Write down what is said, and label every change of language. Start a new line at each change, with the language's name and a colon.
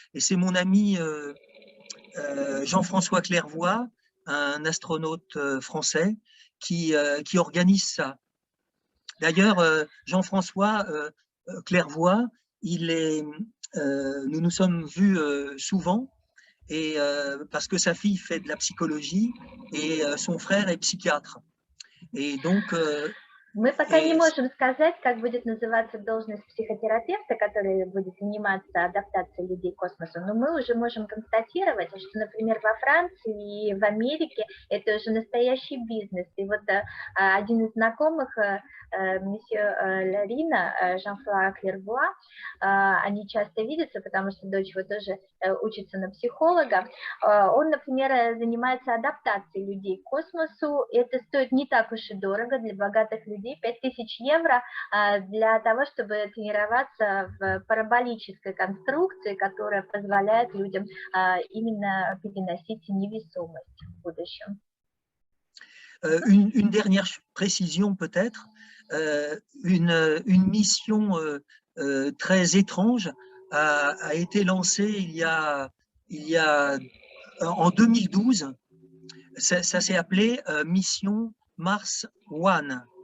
French: Et c'est mon ami Jean-François Clairvoy, un astronaute français, qui organise ça. D'ailleurs, Jean-François Clairvoy, nous nous sommes vus souvent, et parce que sa fille fait de la psychologie et son frère est psychiatre. Et donc,
Russian: Мы пока не можем сказать, как будет называться должность психотерапевта, который будет заниматься адаптацией людей к космосу, но мы уже можем констатировать, что, например, во Франции и в Америке это уже настоящий бизнес. И вот один из знакомых, месье Ларина, Жан-Фруа Клервуа, они часто видятся, потому что дочь его тоже учится на психолога. Он, например, занимается адаптацией людей к космосу. Это стоит не так уж и дорого для богатых людей. 5000 евро для того, чтобы тренироваться в параболической конструкции, которая позволяет людям именно переносить невесомость в будущем.
French: Une dernière précision peut-être, une mission très étrange a été lancée en 2012. Ça s'est appelé mission Mars One.